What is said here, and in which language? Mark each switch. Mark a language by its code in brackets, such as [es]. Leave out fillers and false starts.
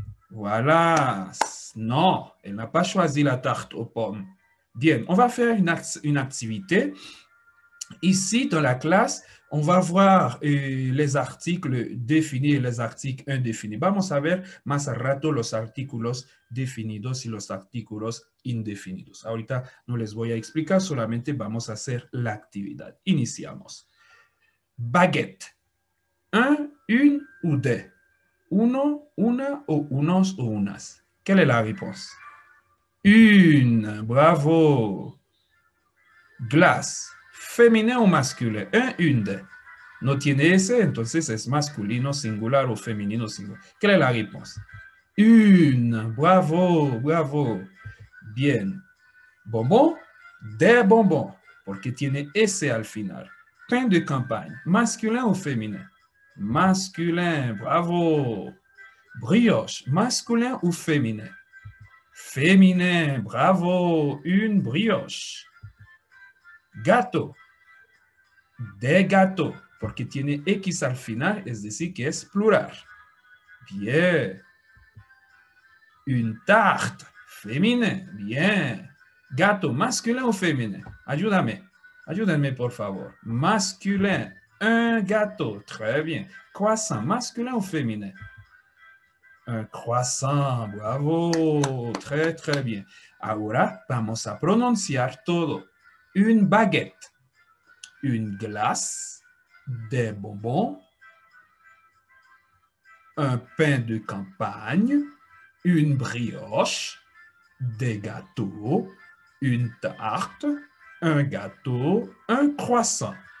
[fr] Voilà. Non, elle n'a pas choisi la tarte aux pommes. Bien, on va faire une activité. Ici, dans la classe, on va voir les articles définis et les articles indéfinis. [es] Vamos a ver más al rato los artículos definidos y los artículos indefinidos. Ahorita no les voy a explicar, solamente vamos a hacer la actividad. Iniciamos. Baguette. [fr] un, une ou des? [es] Uno, una o unos o unas? [fr] Quelle est la réponse? Une, bravo. Glace, féminin o masculin? Un, une de. [es] No tiene ese, entonces es masculino singular o femenino singular. [fr] Quelle est la réponse? Une, bravo, bravo. Bien. [es] Bonbon, [fr] des bonbons, [es] porque tiene ese al final. [fr] Pain de campagne, masculin ou féminin? Masculin, bravo. Brioche, masculin ou féminin? Féminin, bravo. Une brioche. [es] Gato, de gato, porque tiene X al final, es decir, que es plural. Bien. [fr] Une tarte, féminin, bien. Gato, masculin ou féminin? [es] Ayúdame, ayúdenme por favor. [fr] Masculin, un gâteau, très bien. Croissant, masculin ou féminin? Un croissant, bravo, très, très bien. [es] Ahora vamos a pronunciar todo. [fr] Une baguette, une glace, des bonbons, un pain de campagne, une brioche, des gâteaux, une tarte, un gâteau, un croissant.